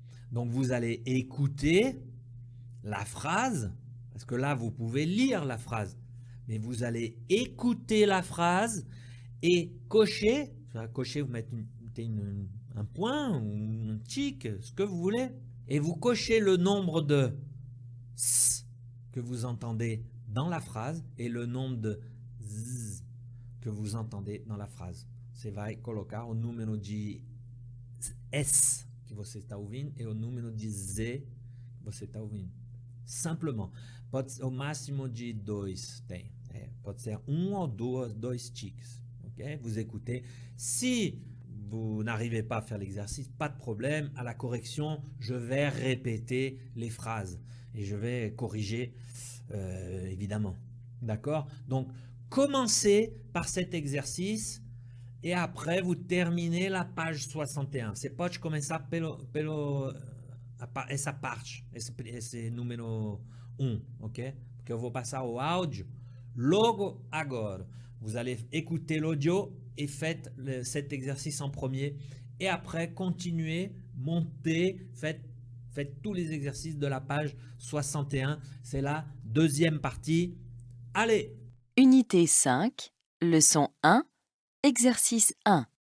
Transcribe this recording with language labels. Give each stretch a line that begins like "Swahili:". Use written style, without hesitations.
French: Donc vous allez écouter la phrase, parce que là, vous pouvez lire la phrase, mais vous allez écouter la phrase et cocher. Cocher, vous mettez un point ou un tic, ce que vous voulez, et vous cochez le nombre de S que vous entendez dans la phrase et le nombre de Z que vous entendez dans la phrase.
Portuguese: Você vai colocar o número de S que você está ouvindo e o número de Z que você está ouvindo. Simplement. Pode ser o máximo de 2 tem. Pode ser um ou dois tics. Okay?
French: Vous écoutez. Si vous n'arrivez pas à faire l'exercice, pas de problème. À la correction, je vais répéter les phrases et je vais corriger évidemment. D'accord? Donc, commencez par cet exercice et après, vous terminez la page 61.
Portuguese: Você pode começar pelo essa parte, esse número 1, ok? Porque eu vou passar o áudio logo agora.
French: Vous allez écouter l'audio et faites cet exercice en premier. Et après, continuez, montez, faites tous les exercices de la page 61. C'est la deuxième partie. Allez! Unité 5, leçon 1, exercice 1.